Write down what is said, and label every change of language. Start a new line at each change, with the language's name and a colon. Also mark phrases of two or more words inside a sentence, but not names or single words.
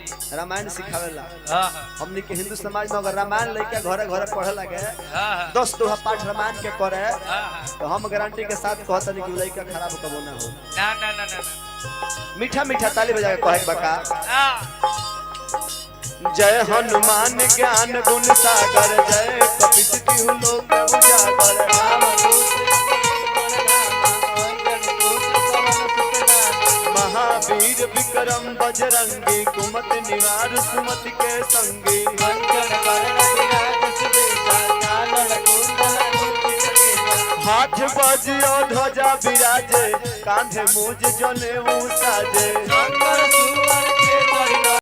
Bhojpuri: रामायण सिखावेला हां हमनी के हिंदू समाज में अगर रामायण लेके घरे घरे पढ़े लगे हां 10 दोहा पाठ रामायण के करे हां तो हम गारंटी के साथ कहतनी कि लड़का खराब कबो ना हो ना ना ना ना मीठा मीठा ताली बजा के कहे बका हाँ।
Awadhi: जय हनुमान ज्ञान गुण सागर जय कपीस तिहु लोक उजागर महावीर विक्रम बजरंगी कुमत निवार सुमति के संगी हाथ बजियो ध्वजा विराजे कांधे मूज जनेऊ साजे